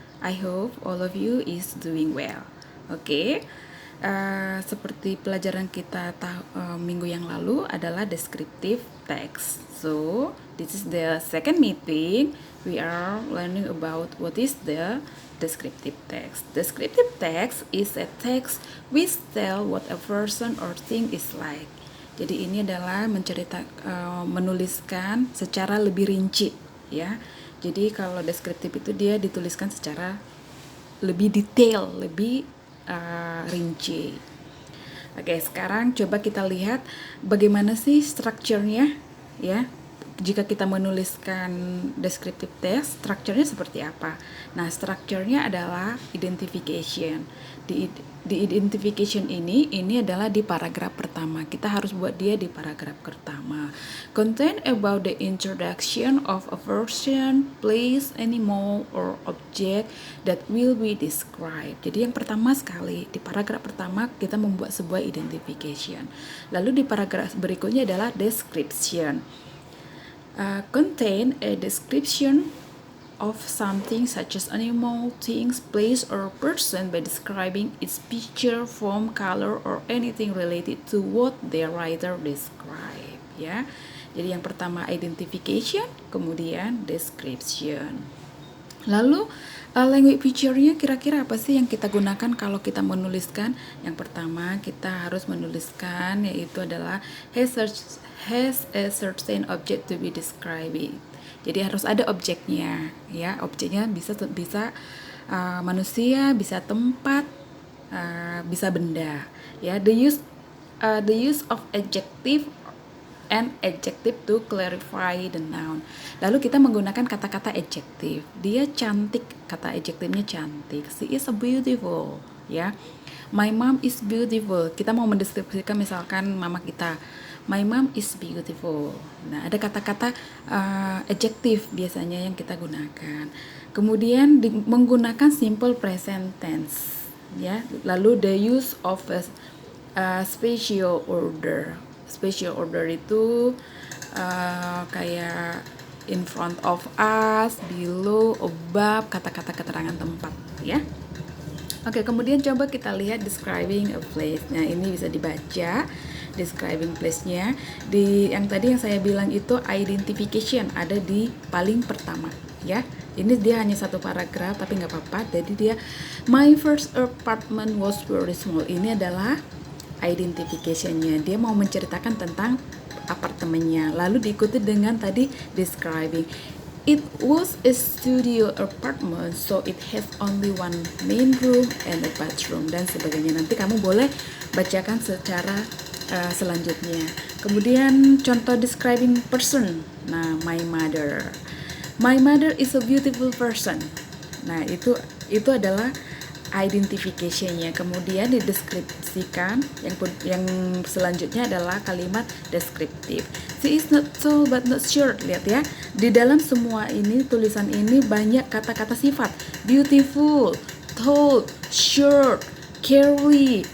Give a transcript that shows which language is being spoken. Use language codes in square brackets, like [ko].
[en] I hope all of you is doing well. [id] Oke, seperti pelajaran kita minggu yang lalu adalah [en] descriptive text. So, this is the second meeting. We are learning about what is the descriptive text. Descriptive text is a text which tell what a person or thing is like. [id] Jadi ini adalah menuliskan secara lebih rinci, ya. Jadi kalau deskriptif itu dia dituliskan secara lebih detail, lebih rinci. Oke, sekarang coba kita lihat bagaimana sih strukturnya, ya. Jika kita menuliskan descriptive text, strukturnya seperti apa? Nah, strukturnya adalah identification. Di identification ini adalah di paragraf pertama. Kita harus buat dia di paragraf pertama. [en] Content about the introduction of a person, place, animal, or object that will be described. [id] Jadi yang pertama sekali, di paragraf pertama kita membuat sebuah identification. Lalu di paragraf berikutnya adalah description. [en] Contain a description of something such as animal, things, place, or person by describing its picture, form, color, or anything related to what the writer describe. [id] Ya, jadi yang pertama identification, kemudian description. Lalu language feature-nya kira-kira apa sih yang kita gunakan kalau kita menuliskan? Yang pertama kita harus menuliskan yaitu adalah [en] has a certain object to be described. [id] Jadi harus ada objeknya, ya. Objeknya bisa manusia, bisa tempat, bisa benda. [en] Ya, the use of adjective and adjective to clarify the noun. [id] Lalu kita menggunakan kata-kata adjective. Dia cantik, kata adjectivenya cantik. [en] She is beautiful, ya. My mom is beautiful. [id] Kita mau mendeskripsikan misalkan mama kita. [en] My mom is beautiful. [id] Nah, ada kata-kata adjective biasanya yang kita gunakan. Kemudian menggunakan simple present tense, ya. [en] Lalu the use of a special order. [id] Special order itu kayak [en] in front of us, below, above, [id] kata-kata keterangan tempat, ya. Oke, kemudian coba kita lihat describing a place. Nah, ini bisa dibaca describing place-nya. Yang tadi yang saya bilang itu identification ada di paling pertama, ya. Ini dia hanya satu paragraf tapi nggak apa-apa. Jadi dia [en] my first apartment was very small. [id] Ini adalah identification-nya. Dia mau menceritakan tentang apartemennya. Lalu diikuti dengan tadi describing. [en] It was a studio apartment, so it has only one main room and a bathroom [id] dan sebagainya. Nanti kamu boleh bacakan secara selanjutnya. Kemudian contoh describing person. Nah, my mother. [en] My mother is a beautiful person. [id] Nah, itu adalah identification-nya. Kemudian dideskripsikan. Yang selanjutnya adalah kalimat deskriptif. [en] She is not tall but not short. [id] Lihat ya. Di dalam semua ini, tulisan ini banyak kata-kata sifat. [en] Beautiful, tall, short, curly.